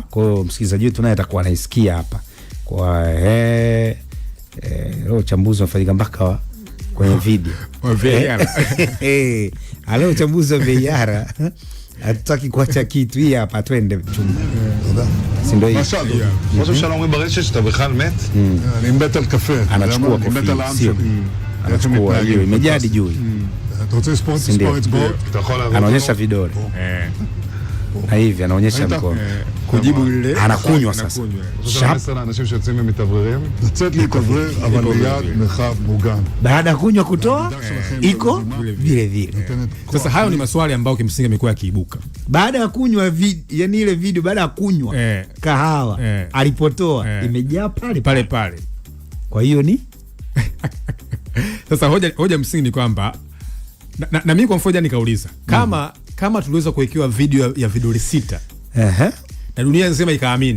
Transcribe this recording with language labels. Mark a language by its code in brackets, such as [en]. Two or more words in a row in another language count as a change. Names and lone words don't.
[sw] Kwa hiyo msikilizaji wetu naye atakuwa anaisikia hapa. Kwa uchambuzi unafanyika mpaka kwenye video wa VAR. Aleo uchambuzi wa VAR hatutaki kuacha kitu. Hii hapa twende chumba. Si ndio hii? [he] ראש הממשלה אומרים ברשת שאתה בכלל מת? אני מת על קפה. [sw] anachukua kofia, sio? Anachukua hiyo imejadi juu. [he] אתה רוצה לספור אצבעות? [sw] Anaonyesha vidole. Na hivi anaonyesha mkono. Kujibu ile anakunywa sasa. [he] שרפ לאנשים שיוצאים ומתאווררים? לצאת להתאוורר, אבל ליד מרחב מוגן. [sw] Baada kunywa kutoa iko vile vile. Sasa hayo ni maswali ambayo kimsingi yamekuwa yakiibuka. Baada ya kunywa yani ile video baada ya kunywa kahawa alipotoa imejaa pale pale. Kwa hiyo ni sasa hoja msingi ni kwamba na mimi kwa mfoja nikauliza kama tuliweza kuwekewa video ya vidole 6 na dunia nzima ikaamini,